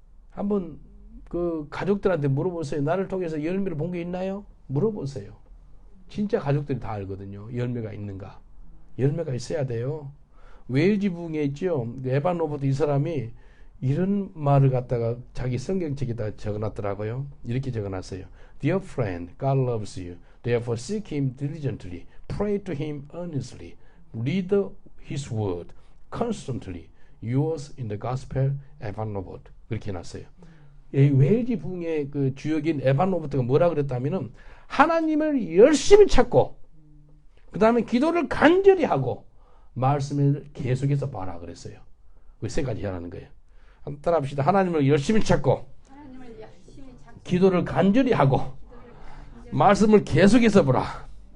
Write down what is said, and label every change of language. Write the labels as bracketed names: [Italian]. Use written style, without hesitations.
[Korean] 한번 그 가족들한테 물어보세요. 나를 통해서 열매를 본 게 있나요? 물어보세요. 진짜 가족들이 다 알거든요. 열매가 있는가. 열매가 있어야 돼요. 웨일즈 부흥에 있죠. 에반 로버트 이 사람이 이런 말을 갖다가 자기 성경책에다 적어놨더라고요. 이렇게 적어놨어요. [English] Dear friend, God loves you. Therefore seek Him diligently. Pray to Him earnestly. Read His word constantly. Yours in the Gospel, 에반 로버트. [Korean] 그렇게 해놨어요. 이 웨일즈 부흥의 그 주역인 에반 로버트가 뭐라 그랬다면은 하나님을 열심히 찾고 그 다음에 기도를 간절히 하고 말씀을 계속해서 봐라 그랬어요. 그 세 가지 하라는 거예요. 한번 따라합시다. 하나님을 열심히 찾고 기도를 간절히 하고 말씀을 계속해서 보라.